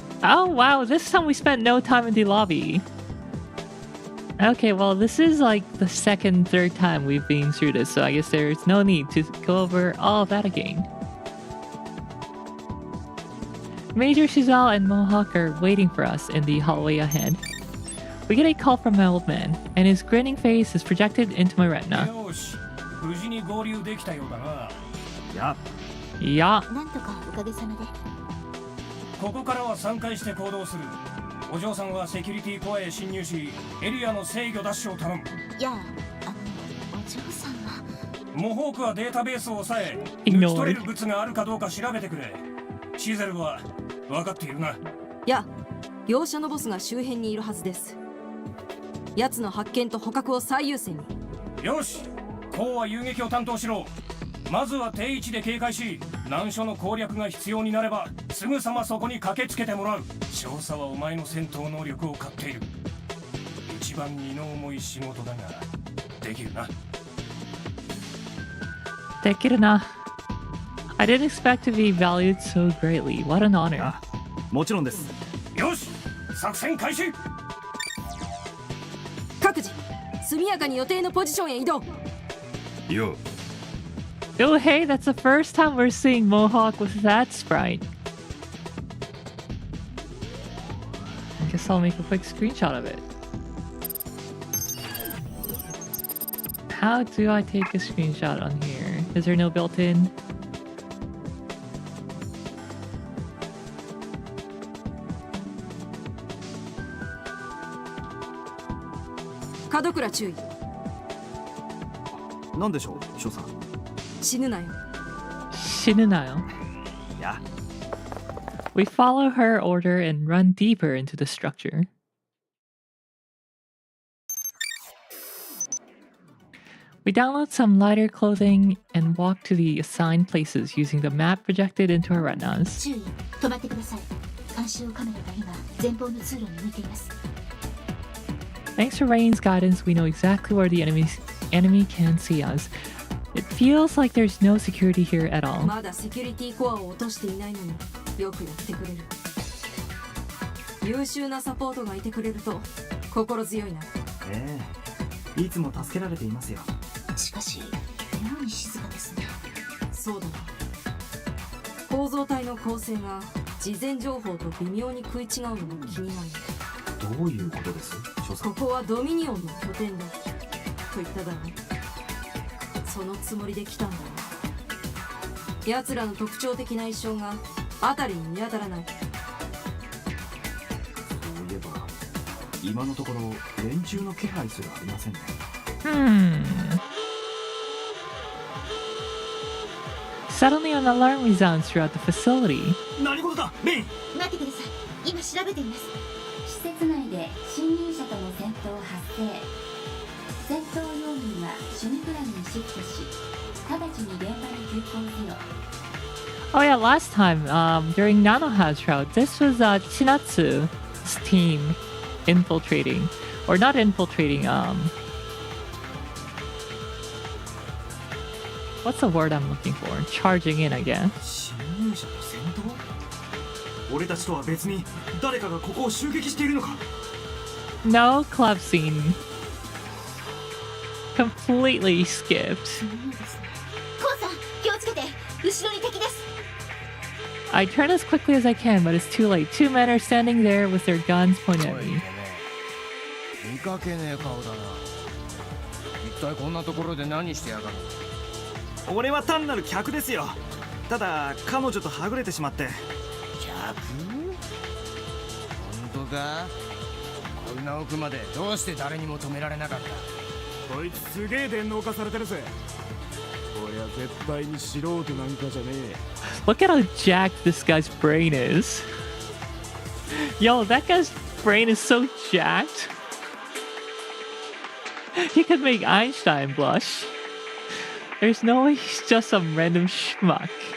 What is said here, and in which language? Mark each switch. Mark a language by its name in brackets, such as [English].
[English] Oh wow, this time we spent no time in the lobby. Okay, well this is like the second, third time we've been through this, so I guess there's no need to go over all of that again. Major Shizawa and Mohawk are waiting for us in the hallway ahead. We get a call from my old man, and his grinning face is projected into my retina. [Japanese] よし、無事に合流できたようだな。や [English] Yeah. [Japanese] なんとかおかげさまで。ここからは3回して行動する。お嬢さんはセキュリティコアへ侵入し、エリアの制御ダッシュを頼む。いや、お嬢さんは。モホークはデータベースを押さえ、 [English] Ignored. [Japanese] 抜き取れる物があるかどうか調べてくれ。シゼルは分かっているな。いや、容赦のボスが周辺にいるはずです。奴の発見と捕獲を最優先に。よし、コウは遊撃を担当しろ。まずは定位置で警戒し、難所の攻略が必要になればすぐさまそこに駆けつけてもらう。少佐はお前の戦闘能力を買っている。一番荷の重い仕事だができるな。できるな。 [English] I didn't expect to be valued so greatly. What an honor. [Japanese] もちろんです。よし、作戦開始。各自速やかに予定のポジションへ移動。よ [English] Oh hey, that's the first time we're seeing Mohawk with that sprite. I guess I'll make a quick screenshot of it. How do I take a screenshot on here? Is there no built-in? [Japanese] 門倉注意。なんでしょう、翔さん。死ぬなよ。 Shinunao. や [English] We follow her order and run deeper into the structure. We download some lighter clothing and walk to the assigned places using the map projected into our retinas. [Japanese] 注意、止まってください。監視用カメラが今前方の通路に向いています。 [English] Thanks to Rain's guidance, we know exactly where the enemy can see us. It feels like there's no security here at all. [Japanese] まだセキュリティコアを落としていないのによくやってくれる。優秀なサポートがいてくれると心強いな。ええ、いつも助けられていますよ。しかし、妙に静かですね。そうだな。構造体の構成が事前情報と微妙に食い違うのが気になる。どういうことです、翔さん。ここはドミニオンの拠点だと言っただろう。そのつもりで来たんだろう。奴らの特徴的な衣装が辺りに見当たらない。そういえば今のところ連中の気配すらありませんね。 [English] Suddenly an alarm resounds throughout the facility. [Japanese] 何事だ、レイン。待ってください。今調べています。施設内で侵入者との戦闘発生。戦闘要員はシュニプランにシフトし、直ちに現場に急行せよ。 [English] Oh yeah, last time, during Nanoha's route, this was Chinatsu's team infiltrating. Or not infiltrating, what's the word I'm looking for? Charging in, I guess. [Japanese] 侵入者と戦闘？俺たちとは別に誰かがここを襲撃しているのか？ [English] No club scene. Completely skipped. [Japanese] コウさん、気をつけて。後ろに敵です。 [English] I turn as quickly as I can, but it's too late. Two men are standing there with their guns pointed at me. [Japanese] 見かけねえ顔だな。一体こんなところで何してやがる。俺は単なる客ですよ。ただ彼女とはぐれてしまって。客？本当か？こんな奥までどうして誰にも止められなかった？こいつすげえ電脳化されてるぜ。こりゃ絶対に素人なんかじゃねえ。 [English] Look at how jacked this guy's brain is. Yo, that guy's brain is so jacked. He could make Einstein blush. There's no way he's just some random schmuck.